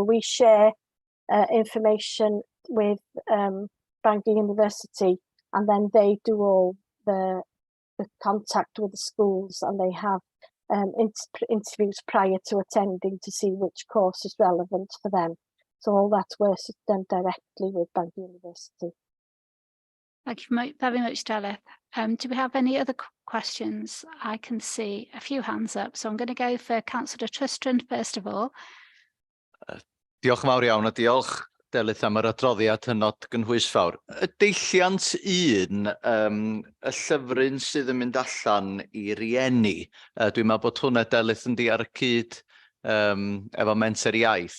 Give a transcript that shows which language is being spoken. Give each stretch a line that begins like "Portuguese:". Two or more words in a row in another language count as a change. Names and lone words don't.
English: We share information with Bangor University, and then they do all the contact with the schools, and they have interviews prior to attending to see which course is relevant for them. So all that work is done directly with Bangor University. Thank you very much, Delith. Do we have any other questions? I can see a few hands up, so I'm going to go for Councillor Tristram first of all.
Welsh: Diolch yn fawr iawn a diolch Delith am yr adroddiad hynod gynhwysfawr. Y deilliant 1, y llyfryn sydd yn mynd allan i rieni, dwi'n meddwl bod hwnna Delith yn di ar y cyd efo menter iaith.